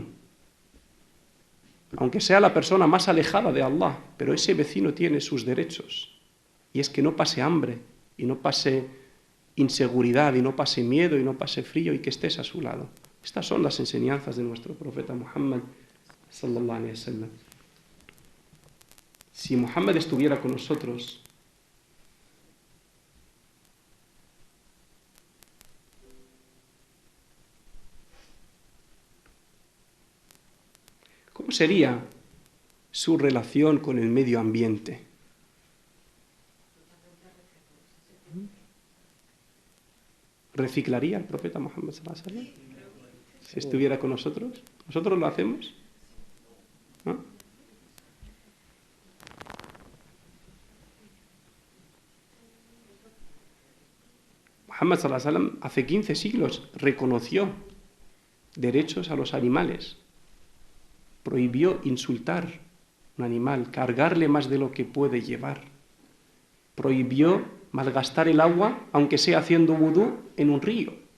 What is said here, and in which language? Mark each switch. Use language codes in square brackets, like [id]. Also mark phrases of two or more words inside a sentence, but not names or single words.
[es] Aunque sea la persona más alejada de Allah, pero ese vecino tiene sus derechos. Y es que no pase hambre, y no pase inseguridad, y no pase miedo, y no pase frío, y que estés a su lado. Estas son las enseñanzas de nuestro profeta Muhammad [ar] صلى الله عليه وسلم. [es] Si Muhammad estuviera con nosotros, ¿cómo sería su relación con el medio ambiente? ¿Reciclaría el profeta Muhammad [ar] صلى الله عليه وسلم? [es] Si estuviera con nosotros. ¿Nosotros lo hacemos? ¿No? Muhammad [ar] صلى الله عليه وسلم [es] hace 15 siglos reconoció derechos a los animales. Prohibió insultar un animal, cargarle más de lo que puede llevar. Prohibió malgastar el agua, aunque sea haciendo vudú en un río.